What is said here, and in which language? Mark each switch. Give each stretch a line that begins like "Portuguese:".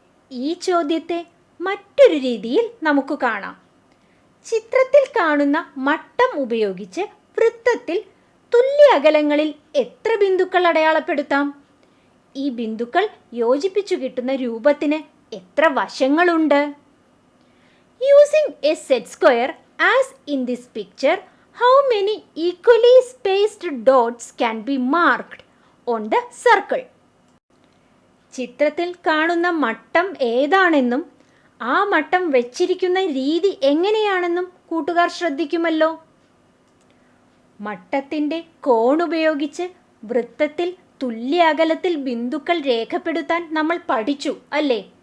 Malayalam: ഈ ചോദ്യത്തെ മറ്റൊരു രീതിയിൽ നമുക്ക് കാണാം. ചിത്രത്തിൽ കാണുന്ന മട്ടം ഉപയോഗിച്ച് വൃത്തത്തിൽ തുല്യ അകലങ്ങളിൽ എത്ര ബിന്ദുക്കൾ അടയാളപ്പെടുത്താം? ഈ ബിന്ദുക്കൾ യോജിപ്പിച്ചു കിട്ടുന്ന രൂപത്തിന് എത്ര വശങ്ങളുണ്ട്?
English: Using a set square as in this picture, how many equally spaced dots can be marked on the circle?
Malayalam: ചിത്രത്തിൽ കാണുന്ന മട്ടം ഏതാണെന്നും ആ മട്ടം വെച്ചിരിക്കുന്ന രീതി എങ്ങനെയാണെന്നും കൂട്ടുകാർ ശ്രദ്ധിക്കുമല്ലോ. മട്ടത്തിൻ്റെ കോണുപയോഗിച്ച് വൃത്തത്തിൽ തുല്യ അകലത്തിൽ ബിന്ദുക്കൾ രേഖപ്പെടുത്താൻ നമ്മൾ പഠിച്ചു അല്ലേ?